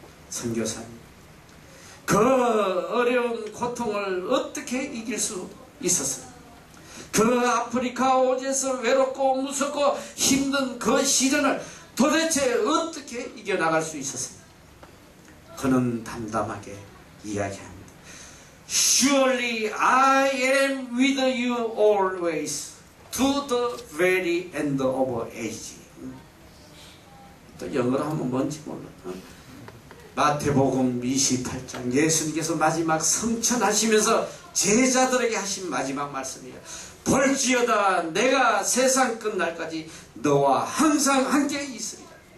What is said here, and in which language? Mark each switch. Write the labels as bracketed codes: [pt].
[ko] 선교사님, 그 어려운 고통을 어떻게 이길 수 있었어요? 그 아프리카 오지에서 외롭고 무섭고 힘든 그 시련을 도대체 어떻게 이겨나갈 수 있었습니까? 그는 담담하게 이야기합니다. [en] Surely I am with you always to the very end of age. [ko] 또 영어로 하면 뭔지 몰라. 마태복음 28장 예수님께서 마지막 성천하시면서 제자들에게 하신 마지막 말씀이에요. 볼지어다 내가 세상 끝날까지 너와 항상 함께 있으리라.